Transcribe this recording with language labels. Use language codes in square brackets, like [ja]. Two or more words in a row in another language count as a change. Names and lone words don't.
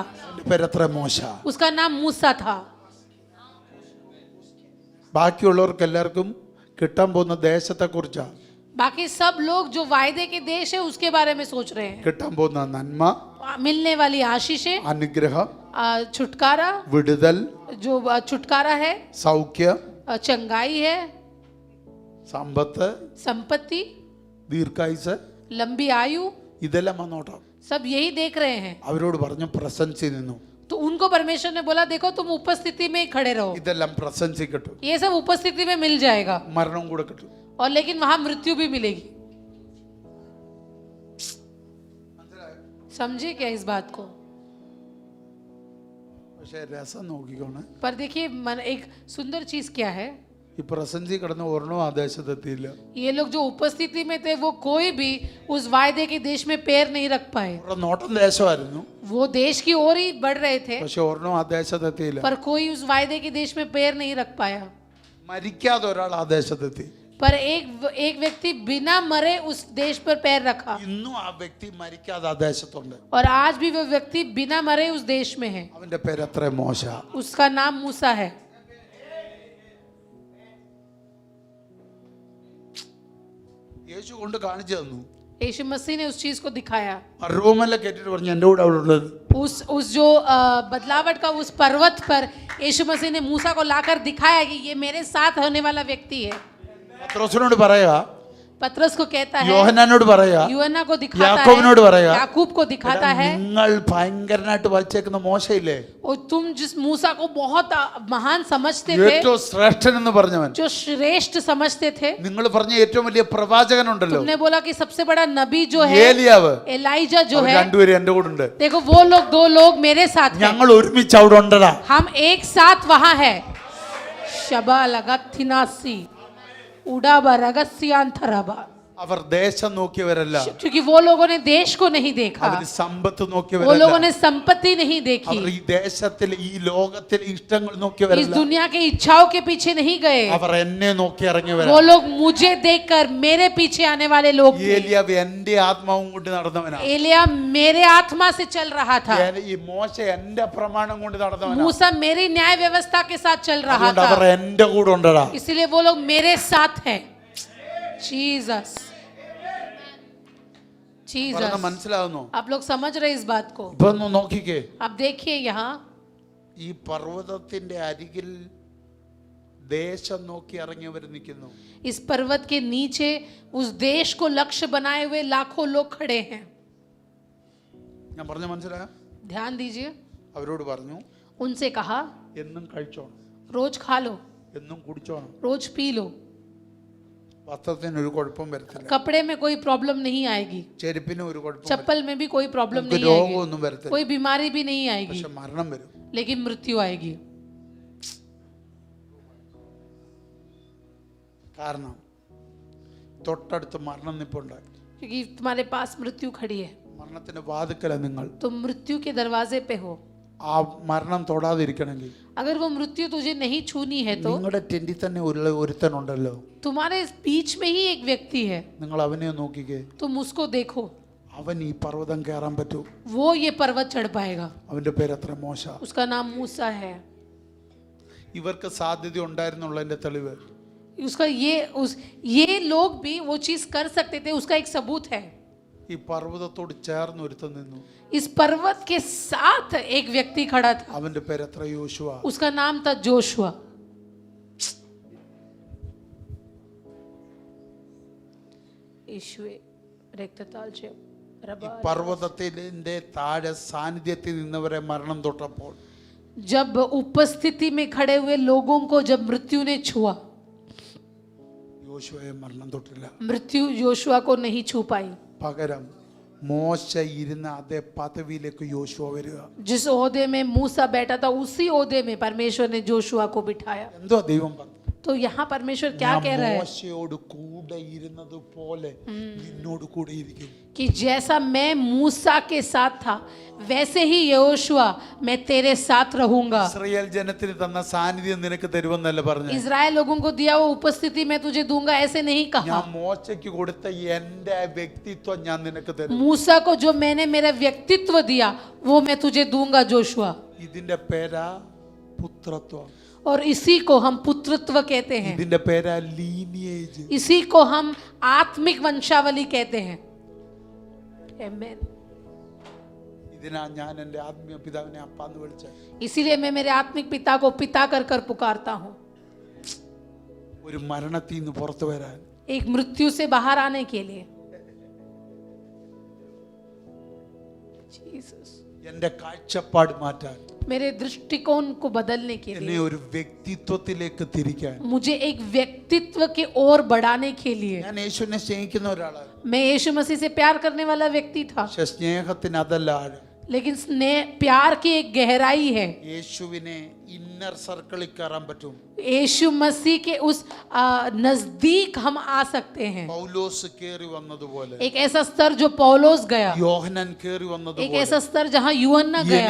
[ml] പേരത്ര മോശ. [hi] उसका नाम मूसा था. [ml] ബാക്കിയുള്ളവർക്ക് എല്ലാവർക്കും കിട്ടാൻ പോകുന്ന ദേശത്തെ കുറിച്ചാ, [hi] बाकी सब लोग जो वायदे के देश है उसके बारे में सोच रहे हैं. [ml] കിട്ടാൻ പോകുന്ന നന്മ, [hi] मिलने वाली आशीषें, [ml] അനുഗ്രഹം, [hi] छुटकारा, [ml] വിടുതൽ, [hi] जो छुटकारा है, [ml] സൗഖ്യം, [hi] चंगाई है, [ml] സമ്പത്ത്, [hi] संपत्ति, [ml] ദീർഘായുസ്, [hi] लंबी आयु, [ml] ഇതെല്ലാം വന്നോട്ടാം. [hi] सब यही देख रहे हैं. [ml] അവരോട് പറഞ്ഞു പ്രസൻസിൽ നിന്നു. [hi] तो उनको परमेश्वर ने बोला देखो तुम उपस्थिति में ही खड़े रहो, [ml] ഇതെല്ലാം പ്രസൻസിൽ കിട്ടും, [hi] ये सब उपस्थिति में मिल जाएगा. [ml] മരണം കൂടെ കിട്ടും. [hi] और लेकिन वहां मृत्यु भी मिलेगी. समझे क्या इस बात को? [ml] പക്ഷേ രസം നോക്കിക്കോണേ, [hi] पर देखिए मन एक सुंदर चीज क्या है, [ml] ഈ പ്രസൻസിൽ കിടന്ന ഒരെണ്ണോ ആ ദേശത്തെത്തിയില്ല. [hi] ये लोग जो उपस्थिति में थे वो कोई भी उस वायदे के देश में पैर नहीं रख पाए. [ml] അവരുടെ നോട്ടം ദേശമായിരുന്നു, [hi] वो देश की ओर ही बढ़ रहे थे [ml] പക്ഷെ ഒരെണ്ണോ ആ ദേശത്തെത്തിയില്ല. [hi] पर कोई उस वायदे के देश में पैर नहीं रख पाया. [ml] മരിക്കാതെ ഒരാൾ ആ ദേശത്തെത്തി. [hi] पर एक व्यक्ति बिना मरे उस देश पर पैर रखा. [ml] ഇന്നും ആ വ്യക്തി മരിക്കാതെ ആ ദേശത്തുണ്ട്. [hi] और आज भी वो व्यक्ति बिना मरे उस देश में है. [ml] അവന്റെ പേര് എത്ര മോശ. [hi] उसका नाम मूसा है. [ml] യേശു കൊണ്ട് കാണിച്ചു തന്നു. [hi] यीशु मसीह ने उस चीज को दिखाया. [ml] റൂമെല്ലാം കേട്ടിട്ട് പറഞ്ഞു എൻ്റെ കൂടെ അവിടെ ഉള്ളത്. [hi] उस जो बदलावट का उस पर्वत पर यीशु मसीह ने मूसा को लाकर दिखाया कि ये मेरे साथ होने वाला व्यक्ति है. [ml] പത്രോസിനോട് പറയാ, [hi] पतरस को कहता है, [ml] യോഹന്നാനോട് പറയാ, [hi] यूहन्ना को दिखाता [ml] യാക്കോബിനോട് പറയാ, [hi] है, याकूब को दिखाता है. [ml] നിങ്ങൾ ഭയങ്കരനായിട്ട് വലിച്ചേക്കുന്ന മോശയില്ലേ, [hi] और तुम जिस मूसा को बहुत महान समझते थे, [ml] ഏറ്റവും ശ്രേഷ്ഠൻ എന്ന് പറഞ്ഞവൻ, [hi] जो श्रेष्ठ समझते थे, [ml] നിങ്ങൾ പറഞ്ഞ ഏറ്റവും വലിയ പ്രവാചകനുണ്ടല്ലോ [hi] तुमने बोला कि सबसे बड़ा नबी जो है [ml] ഏലിയാവ്, [hi] एलाइजा जो [ml] അവർ [hi] है, [ml] രണ്ടുപേരും എന്റെ കൂടെ ഉണ്ട്. [hi] देखो वो लोग दो लोग मेरे साथ हैं. [ml] ഞങ്ങൾ ഒരുമിച്ച് അവിടെ ഉണ്ടടാ. [hi] हम एक साथ वहां है. शबा लगथिनासी उड़ा बरगस्यांथरबा. [ml] അവർ ദേശം നോക്കിയവരല്ല, [hi] क्योंकि वो लोगों ने देश को नहीं देखा, [ml] അവർ സമ്പത്ത് [hi] वो [ml] നോക്കിയവരല്ല, [hi] लोगों ने संपत्ति नहीं देखी, [ml] അവർ ഈ ദേശത്തിലെ ഈ ലോകത്തിലെ ഇഷ്ടങ്ങൾ [hi] इस [ml] നോക്കിയവരല്ല, [hi] दुनिया के इच्छाओं के पीछे नहीं गए. [ml] അവർ എന്നെ നോക്കി ഇറങ്ങിയവരാ. [hi] वो लोग मुझे देखकर मेरे पीछे आने वाले लोग थे. [ml] ഏലിയാവ് എന്റെ ആത്മാവും കൊണ്ട് നടന്നവനാ. [hi] एलिया मेरे आत्मा से चल रहा था. [ml] ഈ മോശ എന്റെ പ്രമാണം കൊണ്ട് നടന്നവനാ. [hi] मूसा मेरी न्याय व्यवस्था के साथ चल रहा [ml] അതുകൊണ്ട് അവർ [hi] था. [ml] എന്റെ കൂടെ ഉണ്ടടാ. [hi] इसलिए वो लोग मेरे साथ हैं. जीसस, [ml] പറഞ്ഞ [hi] जीसस. [ml] മനസ്സിലാവുന്നു? [hi] आप लोग समझ रहे इस बात को? [ml] ഇപ്പൊ ഒന്ന് നോക്കിക്കേ, [hi] आप देखिए यहाँ [ml] ഈ പർവ്വതത്തിന്റെ അരികിൽ ദേശം നോക്കി ഇറങ്ങിയവർ നിൽക്കുന്നു. [hi] इस पर्वत के नीचे उस देश को लक्ष्य बनाए हुए लाखों लोग खड़े हैं. [ml] ഞാൻ പറഞ്ഞ മനസ്സിലായ? [hi] ध्यान दीजिए. [ml] അവരോട് പറഞ്ഞു [hi] उनसे कहा [ml] എന്നും കഴിച്ചോണം, [hi] रोज खा लो, [ml] എന്നും കുടിച്ചോണം, [hi] रोज पी लो, [ml] വസ്ത്രത്തിന് ഒരു കുഴപ്പം വരത്തില്ല, [hi] कपड़े में कोई प्रॉब्लम नहीं आएगी, [ml] ചെരുപ്പിന് ഒരു കുഴപ്പം, [hi] चप्पल में भी कोई प्रॉब्लम नहीं आएगी, [ml] രോഗമൊന്നും വരത്തില്ല, [hi] कोई बीमारी भी नहीं आएगी, [ml] പക്ഷെ മരണം വരും. [hi] लेकिन मृत्यु आएगी. [ml] കാരണം തൊട്ടടുത്ത് മരണം നിപ്പുണ്ടായി. [hi] क्योंकि तुम्हारे पास मृत्यु खड़ी है. [ml] മരണത്തിന്റെ വാതിക്കല നിങ്ങൾ. [hi] तुम मृत्यु के दरवाजे पे हो. [ml] ആ മരണം തൊടാതിരിക്കണമെങ്കിൽ [hi] अगर वो मृत्यु तुझे नहीं छूनी है तो [ml] നിങ്ങളുടെ ടെന്റിൽ തന്നെ ഒരുത്തനുണ്ടല്ലോ, [hi] तुम्हारे बीच में ही एक व्यक्ति है, [ml] നിങ്ങൾ അവനെ നോക്കിക്കേ. [hi] तुम उसको देखो. [ml] അവൻ ഈ പർവ്വതം കയറാൻ പറ്റൂ. [hi] वो ये पर्वत चढ़ पाएगा. [ml] അവന്റെ പേര് എത്ര മോശ. [hi] उसका नाम मूसा है. [ml] ഇവർക്ക് സാധ്യത ഉണ്ടായിരുന്നുള്ളതിന്റെ തെളിവ് [hi] उसका ये लोग भी वो चीज कर सकते थे, उसका एक सबूत है। [ml] ഈ പർവ്വതത്തോട് ചേർന്ന് ഒരുത്തൻ നിന്നു. [hi] इस पर्वत के साथ एक व्यक्ति खड़ा था, [ml] അവന്റെ പേര് എത്ര യോശുവ. [hi] उसका नाम था जोशुआ। [ml] യേശുവേ രക്തത്താൽ ഈ പർവ്വതത്തിന്റെ താഴെ സാന്നിധ്യത്തിൽ നിന്നവരെ മരണം തൊട്ടപ്പോൾ [hi] जब उपस्थिति में खड़े हुए लोगों को जब मृत्यु ने छुआ, [ml] യോശുവയെ മരണം തൊട്ടില്ല. [hi] मृत्यु योशुआ को नहीं छू पाई। [ml] പകരം മോശ ഇരുന്ന അതേ പദവിയിലേക്ക് യോശുവ വരിക. [hi] जिस ओहदे में मूसा बैठा था उसी ओहदे में परमेश्वर ने जोशुआ को बिठाया। [ml] എന്തോ ദൈവം പറഞ്ഞു? [hi] तो यहाँ परमेश्वर क्या कह रहा है [ml] മോശയോട് കൂടെ ഇരുന്നത് പോലെ നിന്നോട് കൂടെ ഇരിക്കും. [hi] कि जैसा मैं मूसा के साथ था वैसे ही यहोशुआ मैं तेरे साथ रहूंगा। [ml] ഇസ്രായേൽ ജനത്തിന് തന്ന സാന്നിധ്യം നിനക്ക് തരുമെന്നല്ല പറഞ്ഞു. [hi] इजराइल लोगों को दिया वो उपस्थिति मैं तुझे दूंगा ऐसे नहीं कहा। [ml] ഞാൻ മോശയ്ക്ക് കൊടുത്ത എന്റെ വ്യക്തിത്വം ഞാൻ നിനക്ക് തരും. [hi] मूसा को जो मैंने मेरा व्यक्तित्व दिया वो मैं तुझे दूंगा जोशुआ। [ml] ഇതിന്റെ പേരാ പുത്രത്വം. [hi] और इसी को हम पुत्रत्व कहते हैं, [ml] ഇതിന്റെ പേരാ ലീനിയേജ്. [hi] इसी को हम आत्मिक वंशावली कहते हैं। आमेन। [ml] ഇതിനാ ഞാൻ എൻ്റെ ആത്മീയ പിതാവിനെ അപ്പാന്ന് വിളിച്ചത്. [hi] इसीलिए मैं मेरे आत्मिक पिता को पिता कर कर पुकारता हूँ। [ml] ഒരു മരണത്തിൽ നിന്ന് പുറത്തു വരാൻ, [hi] एक मृत्यु से बाहर आने के लिए। जीसस। [ml] എൻ്റെ കാഴ്ചപ്പാട് മാറ്റാൻ, [hi] मेरे दृष्टिकोण को बदलने के [ml] എന്നെ [hi] लिए, [ml] ഒരു വ്യക്തിത്വത്തിലേക്ക് തിരിക്കാൻ. [hi] मुझे एक व्यक्तित्व की ओर बढ़ाने के लिए। [ml] ഞാൻ യേശുവിനെ സ്നേഹിക്കുന്ന ഒരാളാണ്. [hi] मैं यीशु मसीह से प्यार करने वाला व्यक्ति था, [ml] പക്ഷെ സ്നേഹത്തിന് അതല്ല ആഴം. [hi] लेकिन स्नेह प्यार की एक गहराई है। [ml] യേശുവിനെ [en] inner circle [ml] കയറാൻ പറ്റും. [hi] यीशु मसीह के उस नजदीक हम आ सकते हैं। [ml] പൗലോസ് കയറി വന്നതുപോലെ, [hi] एक ऐसा स्तर जो पौलोस गया, [ml] യോഹന്നാൻ കയറി [hi] एक [ml] വന്നതുപോലെ [hi] ऐसा स्तर जहाँ यूहन्ना गया,